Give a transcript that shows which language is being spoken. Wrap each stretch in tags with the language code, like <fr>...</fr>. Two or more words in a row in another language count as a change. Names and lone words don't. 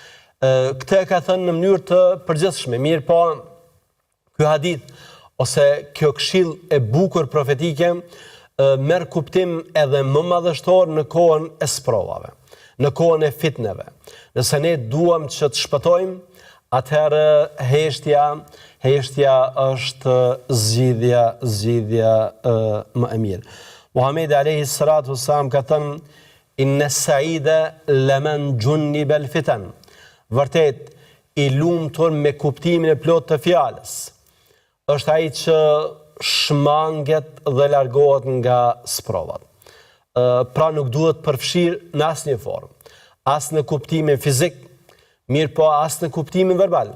<sq>Këtë e ka thënë në mënyrë të përgjithshme, mirë po ky hadith ose kjo këshill e bukur profetike merr kuptim edhe më madhështor në kohën e sprovave, në kohën e fitneve. Nëse ne duam që të shpëtojmë, atëherë heshtja është zgjidhja më e mirë. Muhamedi</sq> <ar>عليه الصلاة والسلام</ar> <sq>ka thënë:</sq> <ar>"إن السعيد لمن جنب الفتن."</ar> <sq>Vërtet, i lumtur me kuptimin e plot të fjalës është ai që shmanget dhe largohet nga sprovat. Pra nuk duhet përfshirë në asnjë formë, as në kuptimin fizik, mirë po as në kuptimin verbal.</sq>